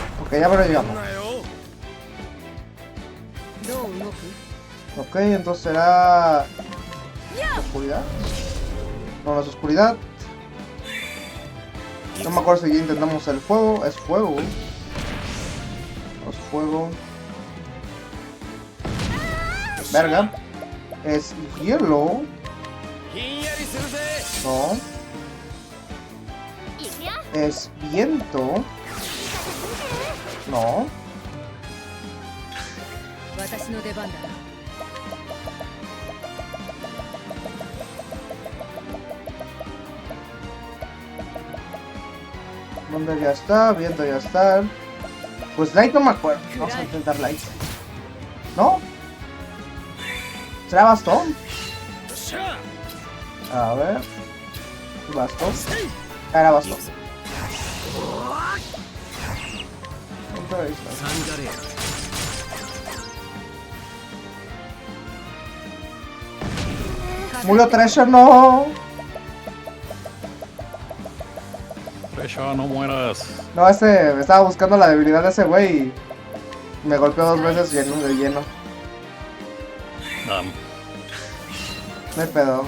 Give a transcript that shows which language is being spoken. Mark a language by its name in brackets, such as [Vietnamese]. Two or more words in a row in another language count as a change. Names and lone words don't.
[Spanish] Ok, ya me lo llegamos. [Japanese] どう動く [Spanish] Ok, entonces será... ¿Oscuridad? No, no es oscuridad. No me acuerdo si ya intentamos el fuego. Es fuego. No es fuego. Verga. Es hielo. No. Es viento. No. [Japanese] 私の出番だな [Spanish] Mundo ya está, viento ya está. Pues light no me acuerdo. Vamos a intentar light. ¿No? ¿Será bastón? A ver. Bastón. Era bastón. Ahí está. [Japanese] サンダレア [Spanish] Murió Treasure, no. Treasure, no mueras. No, estaba buscando la debilidad de ese güey y me golpeó 2 veces lleno de lleno. No hay pedo.